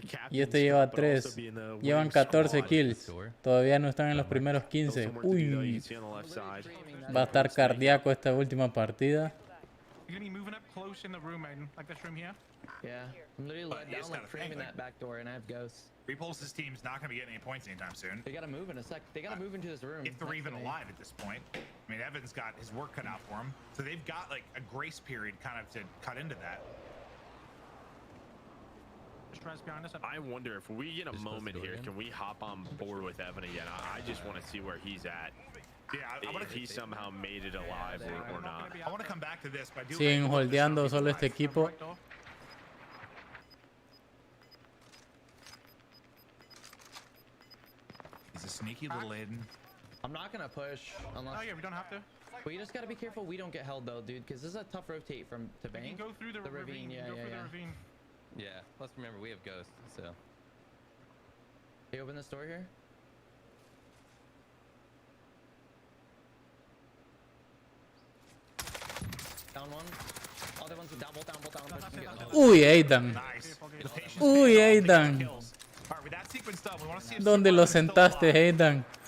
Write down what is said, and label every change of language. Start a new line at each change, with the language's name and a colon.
Spanish: Y este lleva 3. Llevan 14 kills. Todavía no están en los primeros 15. Uy. Va a estar cardíaco esta última partida.
English: You're gonna be moving up close in the room, Aiden, like this room here. Yeah, I'm literally let down like framing that back door, and I have ghosts. Repulse's team's not gonna be getting any points anytime soon. They gotta move in a sec. They gotta move into this room. If they're even alive at this point. I mean, Evan's got his work cut out for him, so they've got like a grace period kind of to cut into that. I wonder if we get a moment here, can we hop on board with Evan again? I just want to see where he's at. Yeah, if he somehow made it alive or not. I want to come back to this, but I do
Spanish: Siguen holdeando solo este equipo.
English: He's a sneaky little Aiden. I'm not gonna push unless. Oh yeah, we don't have to. We just gotta be careful we don't get held though, dude, because this is a tough rotate from to bank. You can go through the ravine. Yeah. Yeah. Plus, remember we have ghosts, so. Can you open this door here? Down one. Other one's down, both down.
Spanish: Uy, Aidan. Uy, Aidan. ¿Dónde lo sentaste, Aidan?